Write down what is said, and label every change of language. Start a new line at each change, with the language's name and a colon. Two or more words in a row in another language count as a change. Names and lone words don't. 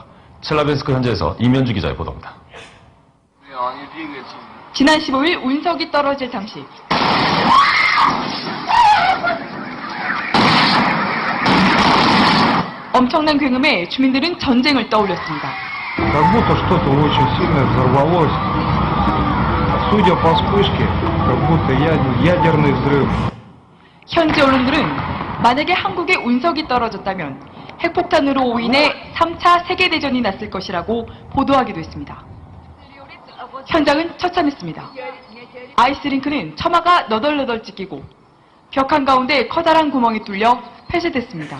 Korean: 첼라빈스크 현지에서 이면주 기자의 보도입니다. 지난 15일 운석이 떨어질 당시 엄청난 굉음에 주민들은 전쟁을 떠올렸습니다.
Russian: Как будто что-то очень сильно взорвалось. Судя по вспышке, как будто ядерный взрыв.
Korean: 현지 언론들은 만약에 한국에 운석이 떨어졌다면 핵폭탄으로 인해 3차 세계대전이 났을 것이라고 보도하기도 했습니다. 현장은 처참했습니다. 아이스링크는 처마가 너덜너덜 찢기고 벽 한가운데 커다란 구멍이 뚫려 폐쇄됐습니다.